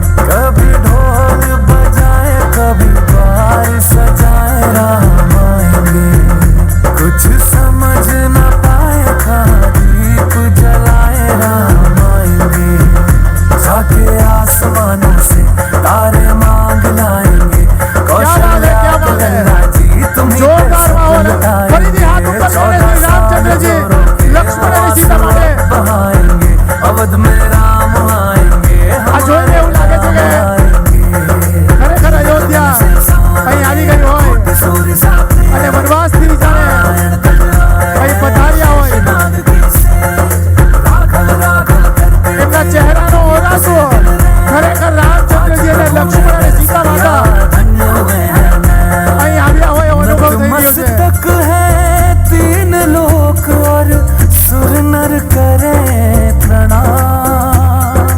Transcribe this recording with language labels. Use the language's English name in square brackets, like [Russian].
[Hindi] कभी ढोल बजाए कभी द्वार सजाए राम आएंगे। कुछ समझ न पाए कहाँ दीप जलाए राम आएंगे। जाके आसमानों से तारे मांग लाएंगे। कौशल्या क्या बात है? गंगा जी तुम्हीं पे [Gujarati] જોરદાર માહોલ [Hindi] सब [Gujarati] ફરીથી હાથ ઉપર [Hindi] लुटाएंगे। [Gujarati] કરીને શ્રી રામચંદ્રજી લક્ષ્મણ અને સીતા માટે [Hindi] बहाएंगे, अवध में राम आएंगे। [Gujarati] આ જોઈને એવું લાગે છે કે ખરેખર અયોધ્યા અહીં આવી ગઈ હોય અને વનવાસથી જાણે અહીં પધાર્યા હોય એમના ચહેરાનો ઓરાસો ખરેખર રામચંદ્રજી અને લક્ષ્મણ અને સીતા માતા અહીં આવ્યા હોય એવો અનુભવ થઈ રહ્યો છે [Hindi] मस्तक है 3 लोक और सुर नर करे प्रणाम।